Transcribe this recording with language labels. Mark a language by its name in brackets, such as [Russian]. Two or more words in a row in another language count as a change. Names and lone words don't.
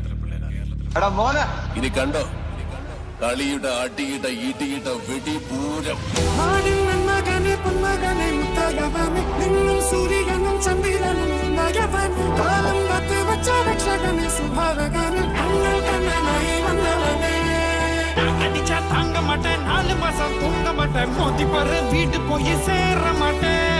[Malayalam] ഇനി കണ്ടോ കളിയുടെ അടിയിട്ട ഈട്ടിയിട്ട വെടിപൂരം. നിന്നും സൂര്യനും ചന്ദ്രനും കാലം കാത്ത് വച്ച രക്ഷകനെ സുഭാവകനെ കണ്ണനായി വന്നവനെ [Tamil] அடிச்சா தாங்க மாட்டேன், 4 மாசம் தூங்க மாட்டேன், மோதி பாரு வீட்டு போய் சேர மாட்டேன்.